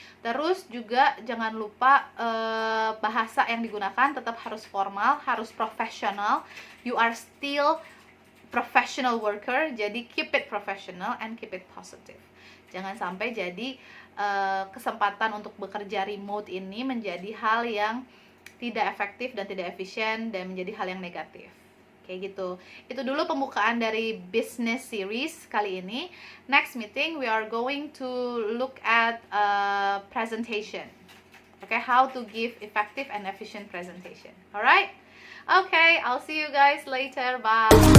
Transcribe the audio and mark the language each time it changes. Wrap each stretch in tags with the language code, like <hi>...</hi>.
<id>Terus juga jangan lupa bahasa yang digunakan tetap harus formal, harus profesional.</id> <en>You are still professional worker, jadi keep it professional and keep it positive.</en> <id>Jangan sampai jadi kesempatan untuk bekerja remote ini menjadi hal yang tidak efektif dan tidak efisien dan menjadi hal yang negatif. Kayak gitu. Itu dulu pembukaan dari business series kali ini.</id> <en>Next meeting we are going to look at presentation. Okay, how to give effective and efficient presentation. Alright? Okay, I'll see you guys later. Bye.</en>